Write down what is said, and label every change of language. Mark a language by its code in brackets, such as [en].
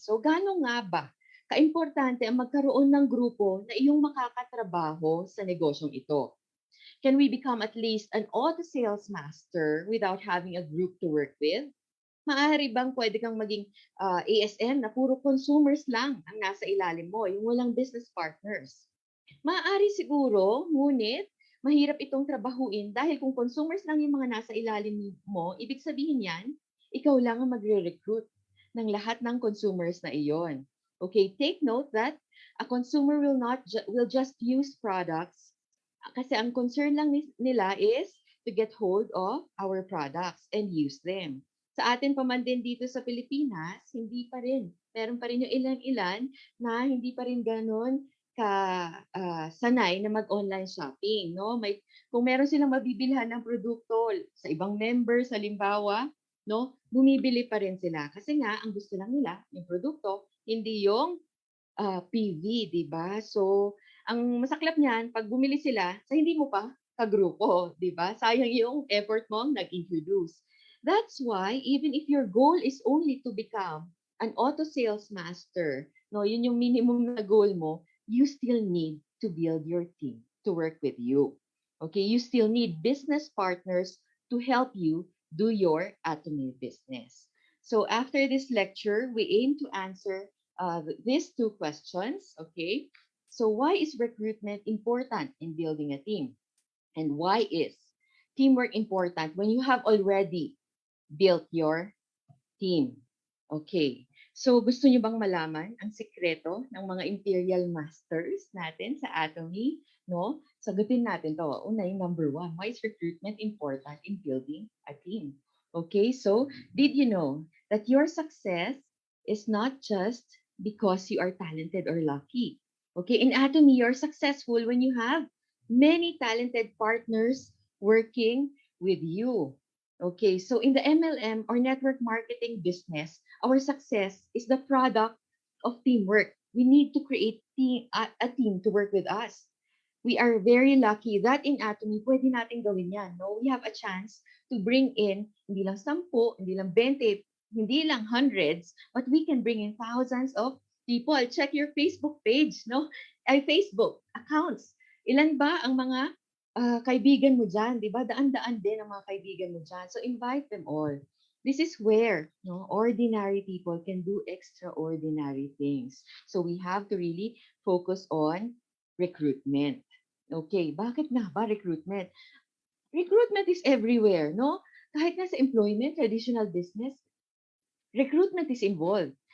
[tl] So, gaano nga ba kaimportante ang magkaroon ng grupo na iyong makakatrabaho sa negosyong ito? [en] Can we become at least an auto sales master without having a group to work with? [tl] Maaari bang pwede kang maging ASM na puro consumers lang ang nasa ilalim mo, yung walang business partners? Maaari siguro, ngunit mahirap itong trabahuin dahil kung consumers lang yung mga nasa ilalim mo, ibig sabihin yan, ikaw lang ang magre-recruit ng lahat ng consumers na iyon. [en] Okay, take note that a consumer will just use products [tl] kasi ang concern lang nila [en] is to get hold of our products and use them. [tl] Sa atin pa man din dito sa Pilipinas, hindi pa rin. Meron pa rin yung ilan-ilan na hindi pa rin ganun sanay na mag-online shopping, no? Kung meron silang mabibilhan ng produkto sa ibang members, halimbawa, no? Bumibili pa rin sila kasi nga ang gusto lang nila yung produkto, hindi yung PV, 'di ba? So, ang masaklap niyan pag bumili sila sa hindi mo pa kagrupo, 'di ba? Sayang yung effort mo nag-introduce. [en] That's why even if your goal is only to become an auto sales master, no, [tl] yun yung minimum na goal mo, [en] you still need to build your team to work with you. Okay, you still need business partners to help you do your Atomy business. So after this lecture, we aim to answer these two questions. Okay, so why is recruitment important in building a team? And why is teamwork important when you have already built your team? Okay. [tl] So, gusto niyo bang malaman ang sikreto ng mga Imperial Masters natin sa Atomy? No? Sagutin natin to. Una, yung [en] number one, why is recruitment important in building a team? Okay, so did you know that your success is not just because you are talented or lucky? Okay, in Atomy, you're successful when you have many talented partners working with you. Okay, so in the MLM or network marketing business, our success is the product of teamwork. We need to create a team to work with us. We are very lucky that in Atomy, [tl] pwede natin gawin yan. [en] No? We have a chance to bring in, [tl] hindi lang 10, hindi lang [en] 20, hindi lang hundreds, but we can bring in thousands of people. Check your Facebook page, no? Ay, Facebook accounts. [tl] Ilan ba ang mga kaibigan mo dyan, di ba? Daan-daan din ang mga kaibigan mo dyan. [en] So invite them all. This is where ordinary people can do extraordinary things. So we have to really focus on recruitment. Okay, [tl] bakit nga ba [en] recruitment? Recruitment is everywhere, no? [tl] Kahit nga sa [en] employment, traditional business, recruitment is involved.